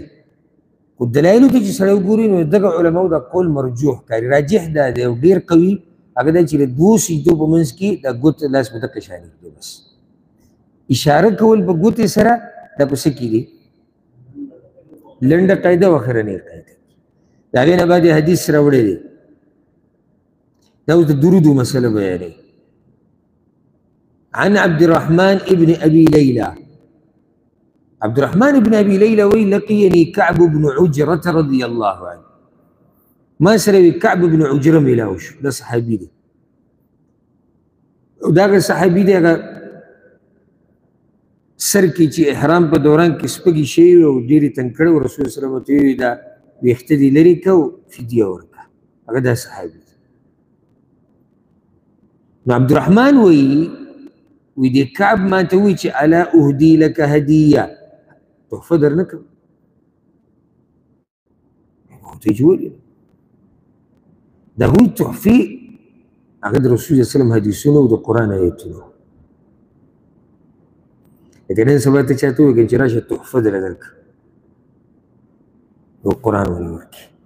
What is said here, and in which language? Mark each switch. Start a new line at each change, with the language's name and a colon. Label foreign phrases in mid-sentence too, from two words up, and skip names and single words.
Pashto: خو دلایلو کې چې سړی وګوري نو دغه علماو دا قول مرجوح کاري، راجح دا دی او ډېر قوي هغه دا چې د دوو سجدو په منځ کې دا ګوت لاس په دقه شان دی. بس اشاره کول په ګوتې سره دا په څه کې دي؟ لنډه قاعده او اخرنۍ قاعده. د هغې نه بعد یې حدیث راوړی دی. دا اوس د درودو مسله بیانوي.
Arabic: عن عبد الرحمن ابن ابي ليلى. عبد الرحمن ابن ابي ليلى وی لقيني كعب بن عجرة رضي الله عنه.
Pashto: ما سره كعب بن عجرة ملاو شو، دا صحابي دی. او دا صحابي دی هغه سر کې چې احرام په دوران کې سپږې شوي او ډېرې تنګ کړی و، رسول صلی الله علیه وسلم ورته ویلي دا ویښته دې لرې کړه او فدیه ورکړه. هغه دا صحابي دی. نو عبدالرحمن وی دی کعب ما ته وی چې
Arabic: الا اهدي لك هدیه،
Pashto: تحفه در نه کړم. ورته یې ولې د هغوی تحفې هغه د رسول صلی الله علیه وسلم حدیثونه او د قرآن آیتونه. لکه نن سبا ته چاته ووایي چې راشه تحفه درله درکړه او قرآن ولې ورکړي.